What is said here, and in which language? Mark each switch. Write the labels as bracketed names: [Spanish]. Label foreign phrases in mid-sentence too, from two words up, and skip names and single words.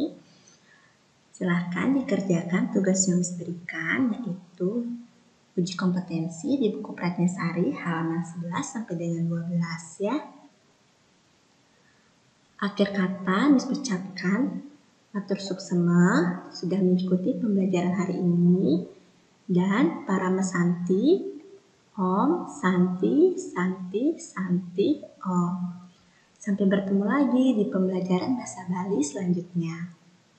[Indonesian] Silahkan dikerjakan tugas yang diberikan, yaitu uji kompetensi di buku Pratnyasari halaman 11 sampai dengan 12 ya. Akhir kata Miss ucapkan [Balinese] matur suksema [Indonesian] sudah mengikuti pembelajaran hari ini, dan [Sanskrit] para mesanti Om, Santi, Santi, Santi, Om. [Indonesian] Sampai bertemu lagi di pembelajaran bahasa Bali selanjutnya.